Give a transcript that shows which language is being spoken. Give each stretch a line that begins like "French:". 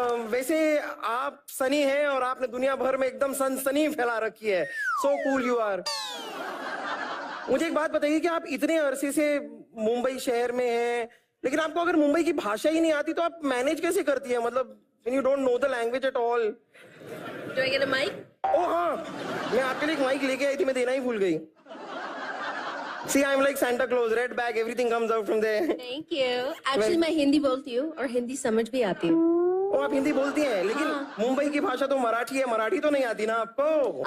Hindi: वैसे आप सनी हैं और आपने दुनिया भर में एकदम सनसनी फैला रखी है।
English: So cool you are.
Hindi: मुझे एक बात बताइए कि आप इतने अरसे से मुंबई शहर में हैं, लेकिन आपको अगर मुंबई की भाषा ही नहीं आती तो आप मैनेज कैसे करती हैं?
English: मतलब you don't know the language at all. Do I get a mic?
Hindi: ओ हाँ, मैं आपके लिए एक माइक लेके आई थी, मैं देना ही भूल गई।
English: See, I'm like Santa Claus, red bag, everything comes out from there. Thank you.
Hindi: Actually, मैं हिंदी बोलती हूँ और हिंदी समझ भी आती हूँ। ओ आप हिंदी बोलती हैं, लेकिन हाँ। मुंबई की भाषा तो मराठी है, मराठी तो नहीं आती ना आपको?